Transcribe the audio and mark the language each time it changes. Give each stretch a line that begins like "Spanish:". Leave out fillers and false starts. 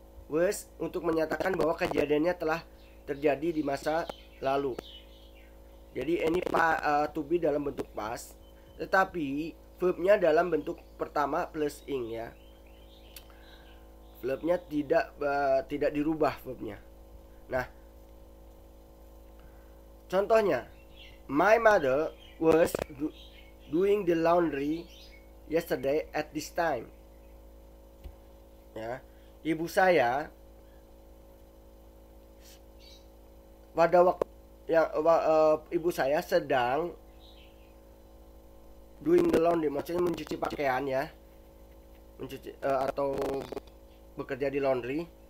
Indonesian: Was untuk menyatakan bahwa kejadiannya telah terjadi di masa lalu. Jadi ini to be dalam bentuk past, tetapi verbnya dalam bentuk pertama plus ing, ya. Verbnya tidak dirubah verbnya. Nah, contohnya,
English: my mother was doing the laundry yesterday at this time.
Indonesian: Ya, ibu saya pada waktu yang ibu saya sedang
English: doing the laundry,
Indonesian: maksudnya mencuci pakaian, ya, mencuci atau bekerja di laundry.